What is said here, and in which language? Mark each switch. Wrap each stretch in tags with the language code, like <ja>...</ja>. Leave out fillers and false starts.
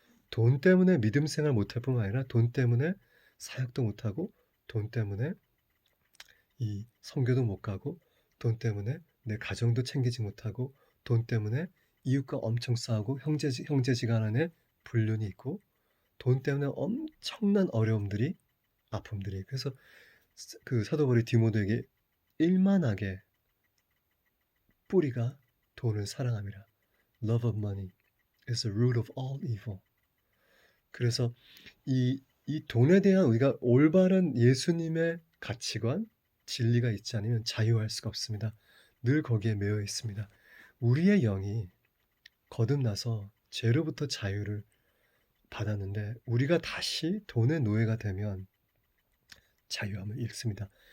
<ko>돈 때문에 믿음 생활 못할 뿐만 아니라 돈 때문에 사역도 못하고 돈 때문에 이 선교도 못 가고 돈 때문에 내 가정도 챙기지 못하고 돈 때문에 이웃과 엄청 싸우고 형제지간 불륜이 있고 돈 때문에 엄청난 어려움들이 아픔들이 그래서 그 사도 바울이 디모데에게 일만하게 뿌리가 돈을 사랑함이라.</ko> <en>Love of money is the root of all evil.</en> <ko>그래서 이 돈에 대한 우리가 올바른 예수님의 가치관, 진리가 있지 않으면 자유할 수가 없습니다. 늘 거기에 매여 있습니다. 우리의 영이 거듭나서 죄로부터 자유를 받았는데 우리가 다시 돈의 노예가 되면 자유함을 잃습니다.</ko>